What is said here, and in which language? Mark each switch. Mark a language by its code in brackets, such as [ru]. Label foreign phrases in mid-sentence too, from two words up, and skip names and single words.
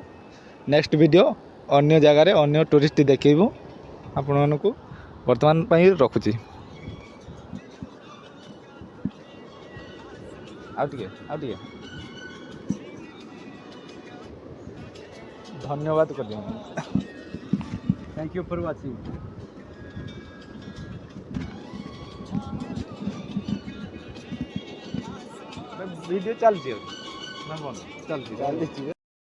[or] ନେକ୍ସଟ ଭିଡ଼ିଓ ଅନ୍ୟ ଜାଗାରେ ଅନ୍ୟ ଟୁରିଷ୍ଟ ଦେଖେଇବୁ ଆପଣମାନଙ୍କୁ। ବର୍ତ୍ତମାନ ପାଇଁ ରଖୁଛି। ଆଉ ଟିକେ ଧନ୍ୟବାଦ କରିଦିଅ। [en] Thank you for watching. [or] ଭିଡ଼ିଓ ଚାଲିଛି, ନା ବନ୍ଦ ଚାଲିଛି।